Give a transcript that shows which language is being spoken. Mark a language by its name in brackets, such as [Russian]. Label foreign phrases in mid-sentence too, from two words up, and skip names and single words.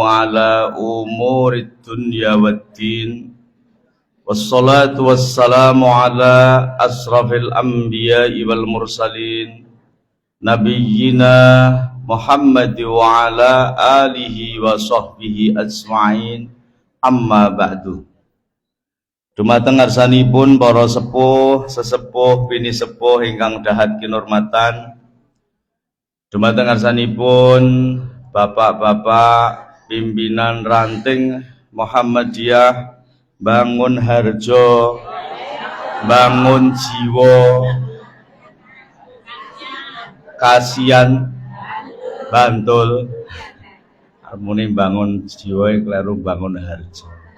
[Arabic] على أمور الدنيا والدين والصلاة والسلام على أشرف الأنبياء والمرسلين نبينا محمد وعلى آله وصحبه أجمعين أما بعد. [Javanese] Dumateng ngarsanipun para sesepuh bini sepuh ingkang dahat kinurmatan. Dumateng ngarsanipun bapak-bapak pimpinan ranting Muhammadiyah Bangun Harjo, Bangun Jiwo, Kasihan Bantul, harmoni bangun jiwa kleru bangun harjo.